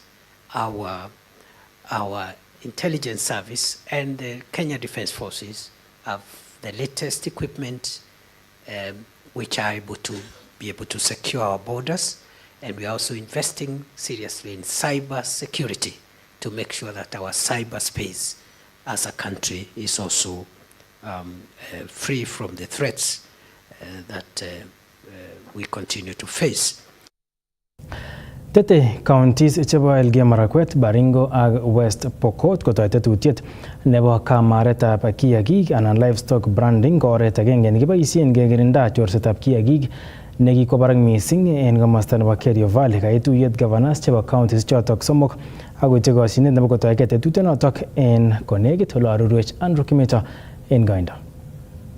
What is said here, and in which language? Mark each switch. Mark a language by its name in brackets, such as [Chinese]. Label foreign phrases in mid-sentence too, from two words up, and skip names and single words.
[English] our intelligence service and the Kenya Defence Forces have the latest equipment which are able to secure our borders, and we are also investing seriously in cyber security to make sure that our cyberspace as a country is also free from the threats that we continue to face. [Kalenjin] Tete counties chebo Elgeyo Marakwet, Baringo ak West Pokot kotoe tetutiet nebo kamaretab kiagik anan [English] livestock branding [Kalenjin] ko oret agenge nekiboisien kekirinda chorsetab kiagik nekikwo barak missing en komosta nebo Kerio Valley. Kaituyet governors chebo counties chotok somok akoche koshinet nebo kotoe tetutiet notok en konekit ole arorwech Andrew Kimeto en koindo.